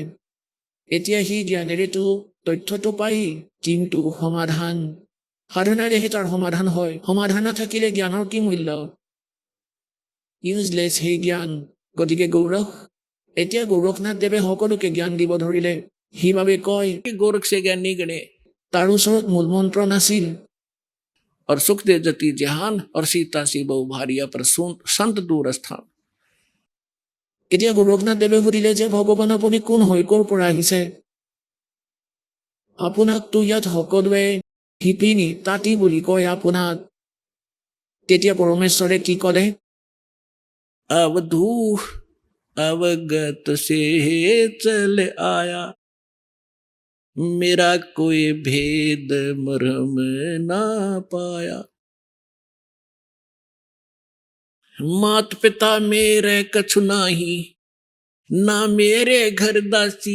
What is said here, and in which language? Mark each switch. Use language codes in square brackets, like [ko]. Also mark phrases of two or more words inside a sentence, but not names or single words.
[as] এতিয়া সি জ্ঞানেৰেতো তথ্যটো পাই, কিন্তু সমাধান সাধনাৰেহে তাৰ সমাধান হয়। সমাধান নাথাকিলে জ্ঞানৰ কি মূল্য? ইউজলেছ সেই জ্ঞান। গতিকে এতিয়া গোৰখনাথদেৱে সকলোকে জ্ঞান দিব ধৰিলে। সেইবাবে কয়, [hi] गोरख से ज्ञान निगणे। [as] তাৰ ওচৰত মূল মন্ত্ৰ নাছিল। [hi] और सुख दे जति जहान और सीता सी बहु भारिया पर संत दूर स्थान। [as] এতিয়া গোৰখনাথদেৱে সুধিলে যে ভগৱান আপুনি কোন হৈ, ক'ৰ পৰা আহিছে? আপোনাকতো ইয়াত সকলোৱে শিপিনী তাঁতী বুলি কয় আপোনাক। তেতিয়া পৰমেশ্বৰে কি ক'লে? [hi] अवधू अवगत से चल आया, मेरा कोई भेद मरम ना पाया। मात पिता मेरे कछु नाही, ना मेरे घर दासी।